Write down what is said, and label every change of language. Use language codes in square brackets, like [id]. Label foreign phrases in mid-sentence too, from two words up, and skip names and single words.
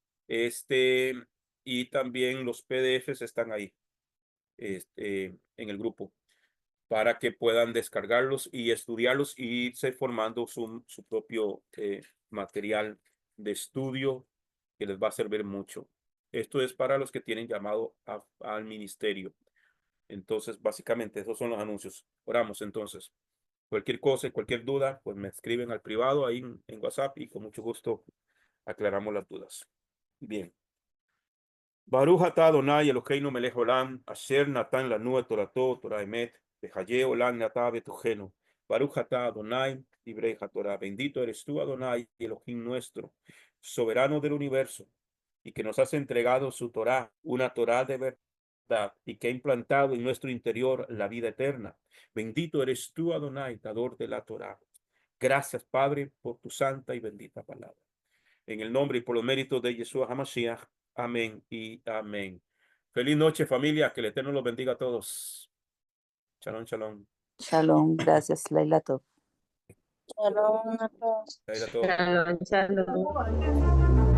[es] Y también los PDFs están ahí, en el grupo, para que puedan descargarlos y estudiarlos y irse formando su propio material de estudio que les va a servir mucho. Esto es para los que tienen llamado al ministerio. Entonces, básicamente, esos son los anuncios. Oramos entonces. Cualquier cosa y cualquier duda, pues me escriben al privado ahí en WhatsApp y con mucho gusto aclaramos las dudas. Bien. [he] ברוך אתה אדוני אלוהינו מלך עולם אשר נתן לנו את תורתו תורה אמת וחיי עולם אתה בתוכנו. ברוך אתה אדוני דברי התורה. [es] Bendito eres tú, Adonai, Elohim nuestro, soberano del universo, y que nos has entregado su Torah, una Torah de verdad, y que ha implantado en nuestro interior la vida eterna. Bendito eres tú, Adonai, dador de la Torah. Gracias, Padre, por tu santa y bendita palabra. En el nombre y por los méritos de Yeshua HaMashiach. Amén y amén. Feliz noche, familia. Que el Eterno los bendiga a todos. [he] שלום שלום. Shalom, gracias, לילה טוב. [es] Shalom a todos. Ahí era todo. [he] שלום שלום.